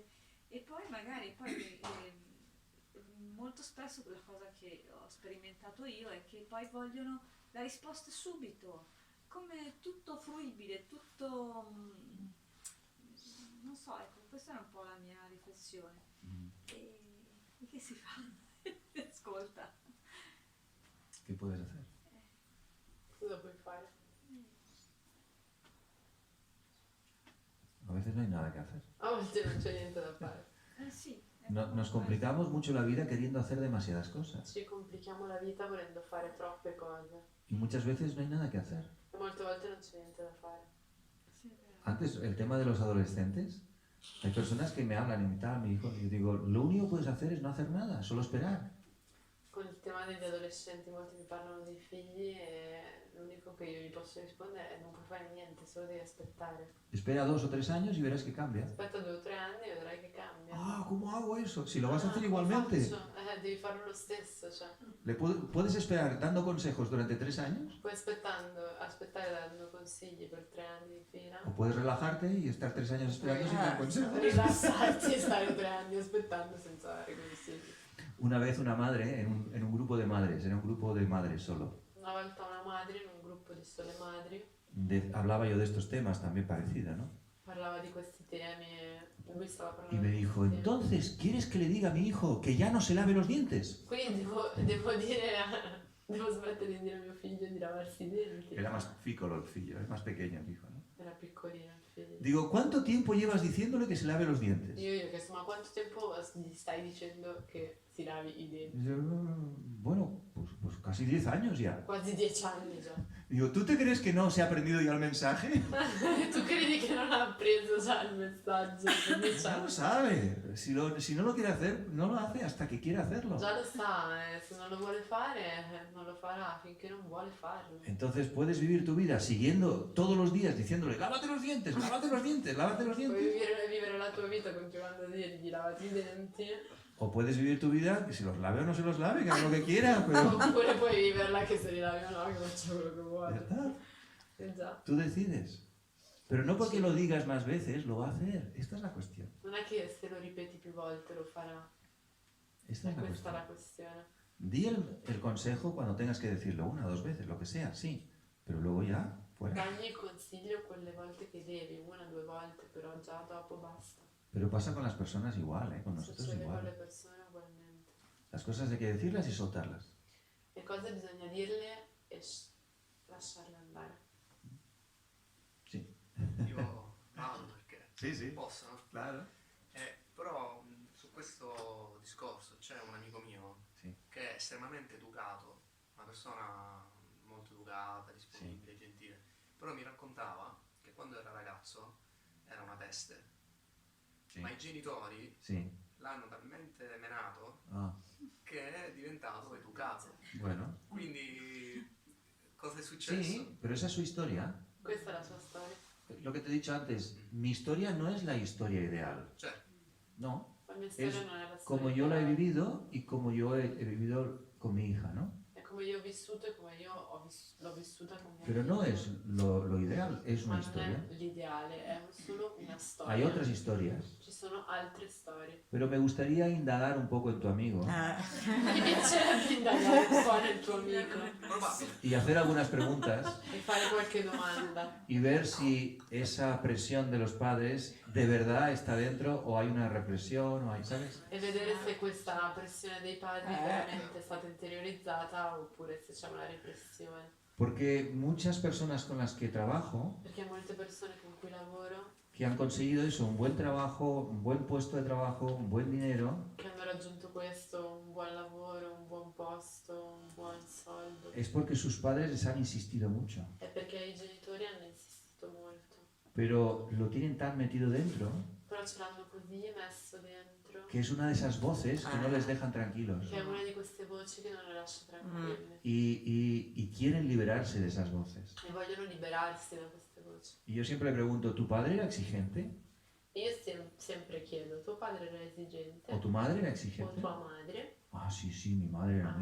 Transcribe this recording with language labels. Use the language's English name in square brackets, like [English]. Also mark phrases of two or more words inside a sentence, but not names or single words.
[Italian] E poi magari molto spesso quella cosa che ho sperimentato io è che poi vogliono la risposta subito, come tutto fruibile, tutto... non so, ecco, questa è un po' la mia riflessione. E che si fa? Ascolta. [Spanish] ¿Qué puedes hacer? [Italian] Cosa puoi fare? [Spanish] A veces no hay nada que hacer. [Italian] A volte non c'è niente da fare. Sì. [Spanish] Nos complicamos mucho la vida queriendo hacer demasiadas cosas. [Italian] Ci complichiamo la vita volendo fare troppe cose. [Spanish] Y muchas veces no hay nada que hacer. [Italian] E molte volte non c'è niente da fare. Sì, è vero. [Spanish] Antes, el tema de los adolescentes, hay personas que me hablan y me tal, mi hijo, y yo digo, lo único que puedes hacer es no hacer nada, solo esperar. [Italian] Con il tema degli adolescenti, molti mi parlano dei figli e l'unico che io gli posso rispondere è non puoi fare niente, solo devi aspettare. [Spanish] Espera 2 o 3 años y verás que cambia. [Italian] Aspetta 2 o 3 anni e vedrai che cambia. [Spanish] Ah, ¿cómo hago eso? Si lo vas a hacer [Italian] come [Spanish] igualmente. [Italian] faccio? Devi farlo lo stesso, cioè. [Spanish] ¿Puedes esperar dando consejos durante 3 años? [Italian] Puoi aspettare dando consigli per 3 anni di fila. [Spanish] O puedes relajarte y estar 3 años esperando sin dar consejos. [Italian] Rilassarti e stare 3 anni aspettando senza dare consigli. [Spanish] Una vez una madre, en un grupo de madres, era un grupo de madres solo, [Italian] Una volta una madre in un gruppo di sole madri [Spanish] hablaba yo de estos temas también parecida, ¿no? [Italian] parlava di questi temi e lui stava parlando [Spanish] Y me [Italian] di [Spanish] dijo, [Italian] questi temi. [Spanish] entonces, ¿quieres que le diga a mi hijo que ya no se lave los dientes? [Italian] Quindi devo smettere di dire a mio figlio di lavarsi i denti. [Spanish] Era más piccolo el figlio, es más pequeño el hijo, ¿no? [Italian] Era piccolino il figlio. [Spanish] Digo, ¿cuánto tiempo llevas diciéndole que se lave los dientes? [Italian] Io gli ho chiesto, ma quanto tempo gli stai dicendo che si lavi i denti? [Spanish] Y yo, bueno, pues casi 10 años ya. [Italian] Quasi 10 anni già. [Spanish] Digo, ¿tú te crees que no se ha aprendido ya el mensaje? [Italian] Tu credi che non ha appreso già il messaggio? [Spanish] Ya lo sabe. Si no lo quiere hacer, no lo hace hasta que quiere hacerlo. [Italian] Già lo sa, se non lo vuole fare, non lo farà finché non vuole farlo. [Spanish] Entonces puedes vivir tu vida siguiendo todos los días diciéndole, lávate los dientes, lávate los dientes, lávate los [Italian] Puoi [Spanish] dientes. [Italian] vivere la tua vita continuando a dirgli lavati i denti, [Spanish] O puedes vivir tu vida que se los lave o no se los lave, que haga lo que quiera, pero [Italian] oppure puoi viverla che se li lavi o no, che faccia quello che [Spanish] ya [Italian] vuole. [Spanish] está. [Italian] Già. [Spanish] Tú decides. Pero no porque lo digas más veces, lo va a hacer. Esta es la cuestión. [Italian] Non è che se lo ripeti più volte lo farà, [Spanish] Esta [Italian] è [Spanish] es la [Italian] questa [Spanish] cuestión. [Italian] la questione. [Spanish] Di el consejo cuando tengas que decirlo 1 o 2 veces, lo que sea, sí. Pero luego ya, fuera. [Italian] Dagli il consiglio quelle volte che devi, 1 o 2 volte, però già dopo basta. [Spanish] Pero pasa con las personas igual, con nosotros [Italian] Succede con le [Spanish] igual. [Italian] persone ugualmente. [Spanish] Las cosas hay que decirlas y soltarlas. [Italian] Le cose bisogna dirle e lasciarle andare. [Spanish] Sí. [Italian] Io parlo perché [Spanish] Sí, sí. [Italian] posso, no? [Spanish] Claro. [Italian] Però su questo discorso c'è un amico mio Sì. che è estremamente educato, una persona molto educata, disponibile, gentile, però mi raccontava che quando era ragazzo era una peste, [Spanish] Sí. [Italian] ma i genitori [Spanish] Sí. [Italian] l'hanno talmente menato [Spanish] Ah, [Italian] che è diventato educato. [Spanish] bueno. [Italian] Quindi cosa è successo? [Spanish] Sí, pero esa es su historia. [Italian] Questa è la sua storia. [Spanish] Lo que te he dicho antes, mi historia no es la historia ideal. [Italian] Cioè, [Spanish] No. [Italian] La mia storia [Spanish] Es [Italian] non è la storia. [Spanish] como yo la he [Italian] ideale. [Spanish] vivido y como yo he vivido con mi hija, ¿no? [Italian] È come io ho vissuto e come io l'ho vissuta con mia [Spanish] Pero [Italian] figlia. [Spanish] no es lo ideal, es [Italian] Ma [Spanish] una [Italian] non [Spanish] historia. [Italian] è l'ideale, è solo una storia. [Spanish] Hay otras historias. [Italian] Ci sono altre storie. [Spanish] Pero me gustaría indagar un poco en tu amigo. [Italian] Mi piacerebbe indagare un po' nel tuo amico Probabile. [Spanish] y hacer algunas preguntas [Italian] e fare qualche domanda [Spanish] y ver si esa presión de los padres de verdad está dentro o hay una represión o hay, ¿sabes? [Italian] e vedere se questa pressione dei padri veramente è stata interiorizzata oppure se c'è una repressione. [Spanish] Porque muchas personas con las que trabajo, [Italian] Perché molte persone con cui lavoro [Spanish] que han conseguido eso, un buen trabajo, un buen puesto de trabajo, un buen dinero, [Italian] che hanno raggiunto questo, un buon lavoro, un buon posto, un buon soldo, [Spanish] es porque sus padres les han insistido mucho. [Italian] è perché i genitori hanno insistito molto, [Spanish] Pero lo tienen tan metido dentro [Italian] però ce l'hanno così messo dentro [Spanish] que es una de esas voces que no les dejan tranquilos [Italian] che è una di queste voci che non le lascia tranquille [Spanish] y quieren liberarse de esas voces. [Italian] e vogliono liberarsi da queste voci. [Spanish] Y yo siempre pregunto, ¿tu padre era exigente? [Italian] E io sempre chiedo, tuo padre era esigente? [Spanish] ¿O tu madre era [Italian] O [Spanish] exigente? [Italian] tua madre? [Spanish] Ah, sí, sí, mi madre era